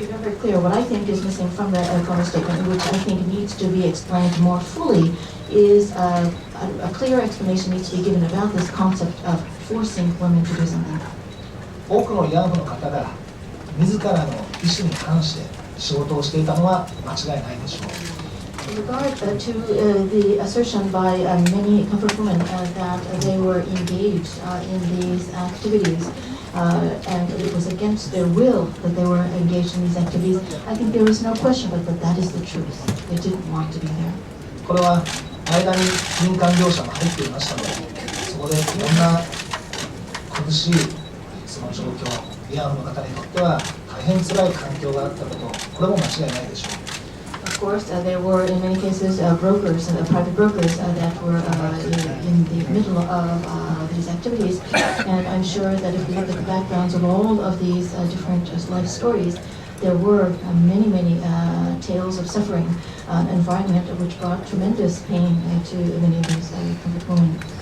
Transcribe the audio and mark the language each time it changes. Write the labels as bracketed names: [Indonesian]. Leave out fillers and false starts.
[English] be very clear, what I think is missing from the Kono statement, which I think needs to be explained more fully, is a clear explanation needs to be given about this concept of forcing women to do something. [Japanese] 多くの慰安婦の方が自らの意思に反して仕事をしていたのは間違いないでしょう。 [English] In regard to the assertion by many comfort women that they were engaged in these activities and it was against their will that they were engaged in these activities, I think there is no question but that is the truth. They didn't want to be there. [Japanese] これは間に民間業者も入っていましたので、そこでいろんな苦しいその状況、慰安婦の方にとっては大変辛い環境があったこと、これも間違いないでしょう。 [English] Of course, there were in many cases brokers, private brokers that were in the middle of these activities, and I'm sure that if we look at the backgrounds of all of these different life stories, there were many tales of suffering, an environment which brought tremendous pain to many of these comfort women.